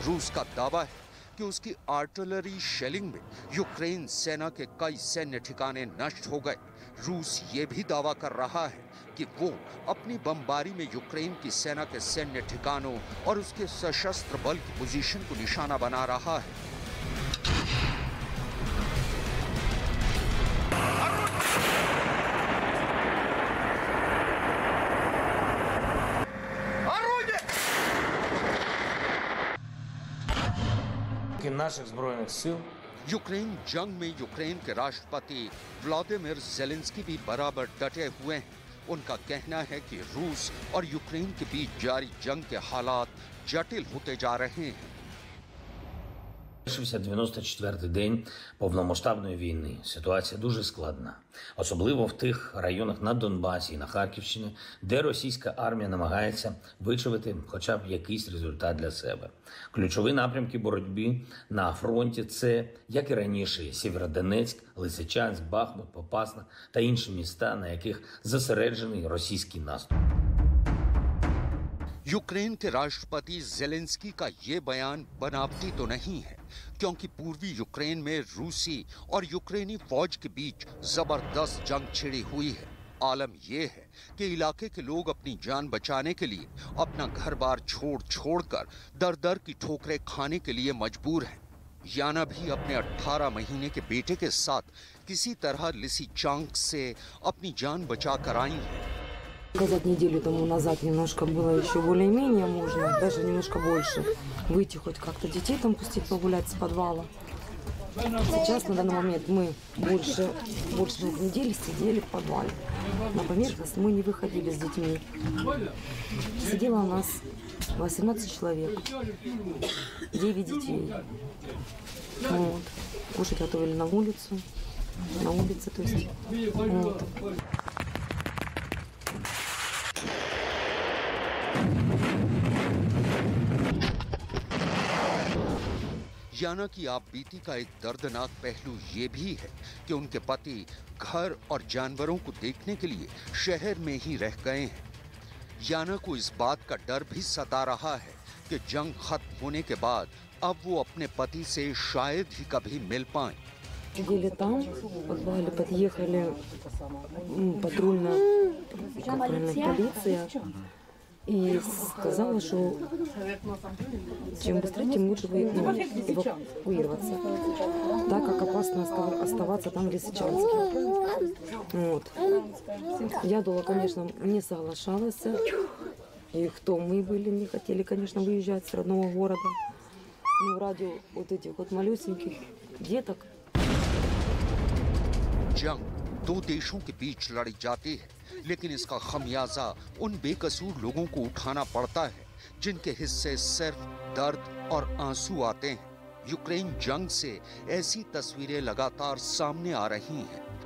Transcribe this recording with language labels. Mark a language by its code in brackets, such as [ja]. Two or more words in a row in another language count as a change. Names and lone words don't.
[hi] रूस का दावा है कि उसकी [en] artillery shelling [hi] में यूक्रेन सेना के कई सैन्य ठिकाने नष्ट हो गए। रूस ये भी दावा कर रहा है कि वो अपनी बमबारी में यूक्रेन की सेना के सैन्य ठिकानों और उसके सशस्त्र बल की पोजीशन को निशाना बना रहा है। [uk] наших збройних сил [hi] यूक्रेन जंग में यूक्रेन के राष्ट्रपति व्लादिमीर ज़ेलेंस्की भी बराबर डटे हुए हैं। उनका कहना है कि रूस और यूक्रेन के बीच जारी जंग के हालात जटिल होते जा रहे हैं। [uk] Завершився 94-й день повномасштабної війни. Ситуація дуже складна. Особливо в тих районах на Донбасі і на Харківщині, де російська армія намагається вичавити хоча б якийсь результат для себе. Ключові напрямки боротьби на фронті – це, як і раніше, Сєвєродонецьк, Лисичанськ, Бахмут, Попасна та інші міста, на яких зосереджений російський наступ. [hi] यूक्रेन के राष्ट्रपति ज़ेलेंस्की का ये बयान बनावटी तो नहीं है, क्योंकि पूर्वी यूक्रेन में रूसी और यूक्रेनी फौज के बीच जबरदस्त जंग छिड़ी हुई है। आलम यह है कि इलाके के लोग अपनी जान बचाने के लिए अपना घर-बार छोड़कर दर-दर की ठोकरें खाने के लिए मजबूर हैं। याना भी अपने 18 महीने के बेटे के साथ किसी तरह लिसिचांस्क से अपनी जान बचा कर आई हैं। [ru] Сказать, неделю тому назад немножко было еще более-менее можно, даже немножко больше, выйти хоть как-то детей там пустить погулять с подвала. Сейчас, на данный момент, мы больше 2 недель сидели в подвале. На поверхность мы не выходили с детьми. Сидело у нас 18 человек, 9 детей. Вот. Кушать готовили на улице, то есть. Вот. [hi] याना की आपबीती का एक दर्दनाक पहलू ये भी है कि उनके पति घर और जानवरों को देखने के लिए शहर में ही रह गए हैं। याना को इस बात का डर भी सता रहा है कि जंग खत्म होने के बाद अब वो अपने पति से शायद ही कभी मिल पाएं। [ru] Сидели там, в подвале, подъехали патрульная полиция и сказала, что чем быстрее, тем лучше эвакуироваться, так как опасно оставаться там в Лисичанске. Вот. Я думала, конечно, не соглашалась, и кто мы были, не хотели, конечно, выезжать с родного города. Ну, ради вот этих вот малюсеньких деток. [hi] जंग दो देशों के बीच लड़ी जाती है, लेकिन इसका खमियाजा उन बेकसूर लोगों को उठाना पड़ता है जिनके हिस्से सिर्फ दर्द और आंसू आते हैं। यूक्रेन जंग से ऐसी तस्वीरें लगातार सामने आ रही हैं।